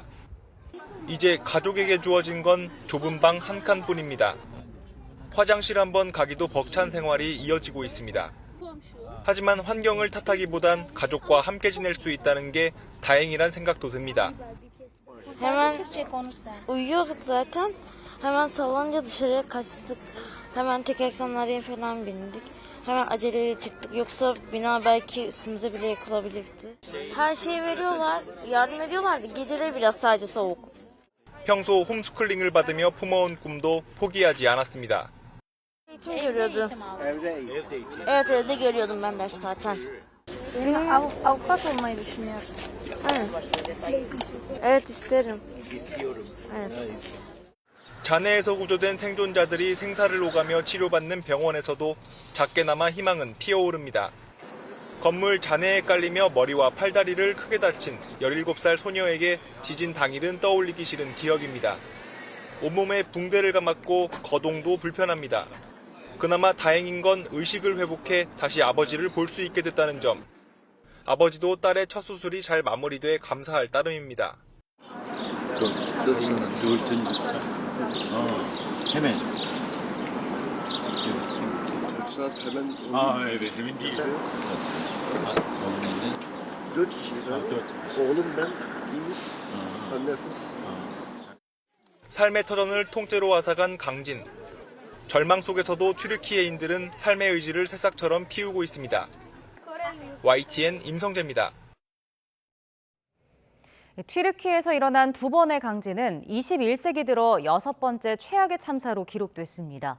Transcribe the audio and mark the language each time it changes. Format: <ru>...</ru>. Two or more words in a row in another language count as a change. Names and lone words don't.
<ko>이제 가족에게 주어진 건 좁은 방 한 칸뿐입니다. 화장실 한번 가기도 벅찬 생활이 이어지고 있습니다. 하지만 환경을 탓하기보단 가족과 함께 지낼 수 있다는 게 다행이란 생각도 듭니다.</ko> <tr>Hemen uyuyorduk zaten. Hemen sallanca dışarıya kaçtık. Hemen tek sandalyeye falan bindik. Hemen aceleyle çıktık. Yoksa bina belki üstümüze bile yıkılabilirdi. Her şeyi veriyorlar. Yardım ediyorlardı. Geceleri biraz sadece soğuk.</tr> <ko>평소 홈스쿨링을 받으며 품어온 꿈도 포기하지 않았습니다.</ko> <tr>Eğitim görüyordum. Evet, evde görüyordum ben ders zaten. Avukat olmayı düşünüyorum. Evet, isterim. Evet.</tr> <ko>잔해에서 구조된 생존자들이 생사를 오가며 치료받는 병원에서도 작게나마 희망은 피어오릅니다. 건물 잔해에 깔리며 머리와 팔다리를 크게 다친 17살 소녀에게 지진 당일은 떠올리기 싫은 기억입니다. 온몸에 붕대를 감았고 거동도 불편합니다. 그나마 다행인 건 의식을 회복해 다시 아버지를 볼 수 있게 됐다는 점. 아버지도 딸의 첫 수술이 잘 마무리돼 감사할 따름입니다.</ko> <tr>hemen. Evet, hemen değil. 4 kişiydi. Oğlum ben, İyiz, anne kız.</tr> <ko>삶의 터전을 통째로 앗아간 강진. 절망 속에서도 튀르키예인들은 삶의 의지를 새싹처럼 피우고 있습니다. YTN 임성재입니다. 튀르키예에서 일어난 두 번의 강진은 21세기 들어 6번째 최악의 참사로 기록됐습니다.</ko>